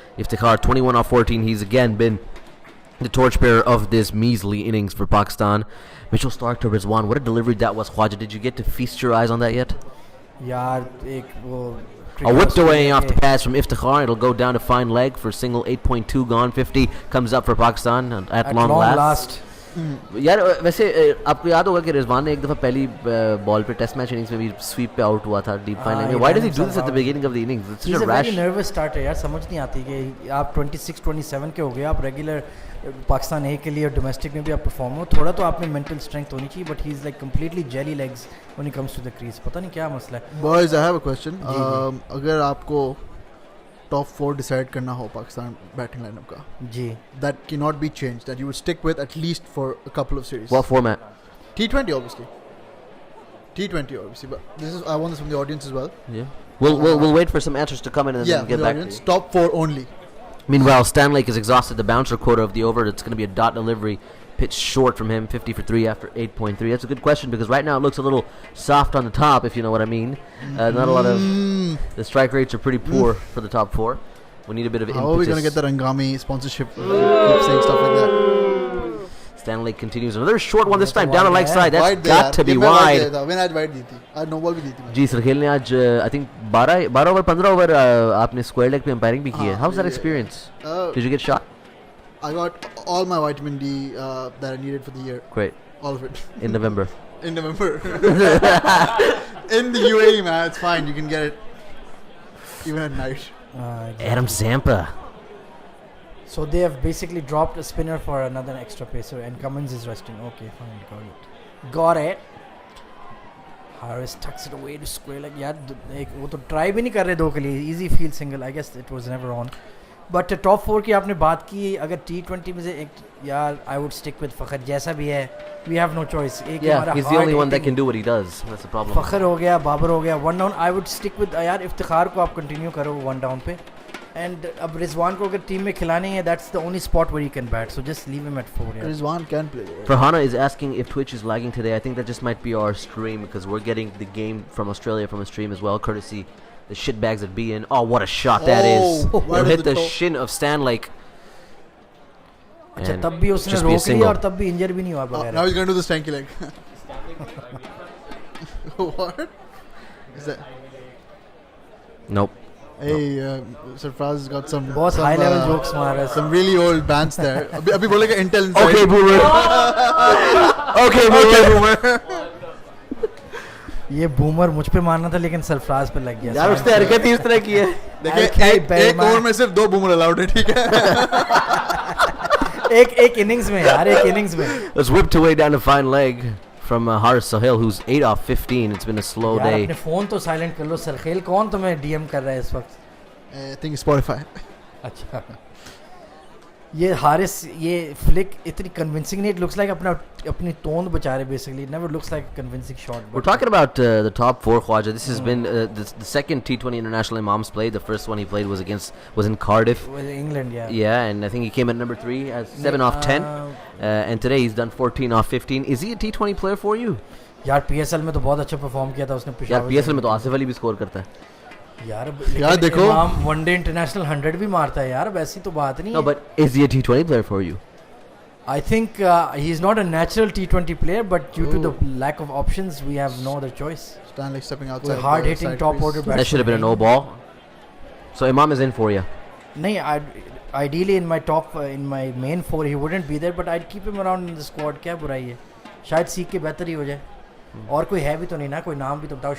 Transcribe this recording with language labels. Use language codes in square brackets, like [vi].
[en] Iftikhar 21 off 14. He's again been the torchbearer of this measly innings for Pakistan. Mitchell Stark to Rizwan. What a delivery that was, Khwaja. Did you get to feast your eyes on that yet? Yeah, a whipped away off the pass from Iftikhar. It'll go down to fine leg for single. 8.2 gone. 50 comes up for Pakistan at long last. [hi] यार वैसे आपको याद होगा कि रिजवान ने एक दफ़ा पहली बॉल पे टेस्ट मैच इनिंग्स में भी स्वीप पे आउट हुआ था डीप फाइनल में. [en] Why does he do this at the beginning of the innings? It's such a rash. He's a very nervous starter [hi] यार. समझ नहीं आती कि आप 26-27 के हो गए, आप रेगुलर पाकिस्तान ए के लिए और डोमेस्टिक में भी आप परफॉर्म हो, थोड़ा तो आप में मेंटल स्ट्रेंथ होनी चाहिए. [en] But he is like completely jelly legs when he comes to the crease. [hi] पता नहीं क्या मसला है. [en] Boys, I have a question. [hi] अगर आपको टॉप 4 डिसाइड करना हो पाकिस्तान बैटिंग लाइनअप का, जी, [en] that cannot be changed, that you would stick with at least for a couple of series. What format? T20 obviously. T20 obviously, but this is, I want this from the audience as well. Yeah. We'll wait for some answers to come in and then get back audience, to you. top 4 only. Meanwhile, Stan Lake has exhausted the bouncer quota of the over. It's going to be a dot delivery. Pitch short from him, 50 for 3 after 8.3. That's a good question because right now it looks a little soft on the top, if you know what I mean. Not a lot of... The strike rates are pretty poor for the top 4. We need a bit of impetus. How are we going to get that Angami sponsorship? Keep saying stuff like that. Stan Lake continues. Another short one this time, down the leg side. That's wide got to be wide. [hi] मैंने आज wide दी थी, आज no ball भी दी थी. जी सरखेल ने आज [en] I think [hi] 12 over 15 over आपने square leg पे अंपायरिंग भी की है. [en] How's that experience? Did you get shot? I got all my vitamin D that I needed for the year. Great. All of it. In November. In November. In the UAE, man, it's fine. You can get it even at night. Exactly. Adam Zampa. So they have basically dropped a spinner for another extra pacer, and Cummins is resting. Okay, fine, got it. Harris tucks it away to square leg. [hi] यार वो तो try भी नहीं कर रहे 2 के लिए. [en] Easy field single. I guess it was never on. But top 4 [hi] की आपने बात की, अगर T20 में से एक, यार [en] I would stick with Fakhar. [hi] जैसा भी है, [en] we have no choice. [hi] एक [en] Yeah, he's the only one that can do what he does. That's the problem. [hi] Fakhar हो गया, बाबर हो गया, 1 down. [en] I would stick with [hi] यार इफ्तिखार को आप continue करो 1 down पे. [en] And [hi] अब रिजवान को अगर टीम में खिलानी है, [en] that's the only spot where he can bat. So just leave him at 4. Yeah. Rizwan can play. Farhana is asking if Twitch is lagging today. I think that just might be our stream because we're getting the game from Australia from a stream as well, courtesy the shitbags at BN. Oh, what a shot that is! It hit the shin of Stan Lake. [hi] अच्छा, तब भी उसने रोक लिया और तब भी इंजर भी नहीं हुआ बगैर. [en] Now he's going to do the stanky leg. What? Is that? Nope. Hey, Sarfraz has got some [hi] बहुत high level jokes मार रहा है. [en] Some really old bands there. [hi] अभी बोलेगा [en] Intel inside. Okay, boomer. Okay, boomer. [hi] ये boomer मुझ पे मारना था लेकिन सरफराज पे लग गया. यार उसने हरकत ही इस तरह की है. देखिए एक ओवर में सिर्फ 2 बूमर अलाउड है, ठीक है. एक इनिंग्स में यार, एक इनिंग्स में. [en] Was whipped away down to fine leg from Haris Sohail, who's 8 off 15. It's been a slow [hi] यार [en] day. [hi] अपने फोन तो साइलेंट कर लो. सरखेल कौन तुम्हें डीएम कर रहा है इस वक्त? [en] I think Spotify. अच्छा, ये हारिस ये फ्लिक इतनी कन्विंसिंग नहीं. It looks like [hi] अपनी तोंद बचा रहे [en] Basically. It never looks like convincing shot. We're talking about the top 4, Khwaja. This has been the second T20 international Imam's played. The first one he played was in Cardiff. With England, yeah. Yeah, and I think he came at number 3 as 7 off 10. And today he's done 14 off 15. Is he a T20 player for you? [hi] यार PSL में तो बहुत अच्छा perform किया था उसने. यार PSL में तो आसिफ अली भी स्कोर करता है. यार देखो वनडे इंटरनेशनल 100 भी मारता है यार. वैसी तो बात नहीं है. [en] No, but is he a T20 player for you? I think he is not a natural T20 player, but due to the lack of options, we have no other choice. Stanley stepping outside. Hard hitting top order batsman. That should have been a no ball. So Imam is in for you. [hi] नहीं, [en] ideally in my top in my main 4 he wouldn't be there, but I'd keep him around in the squad. [hi] क्या बुराई है? शायद सीख के बेहतर ही हो जाए. और कोई है भी तो नहीं ना, कोई नाम भी तो बताओ.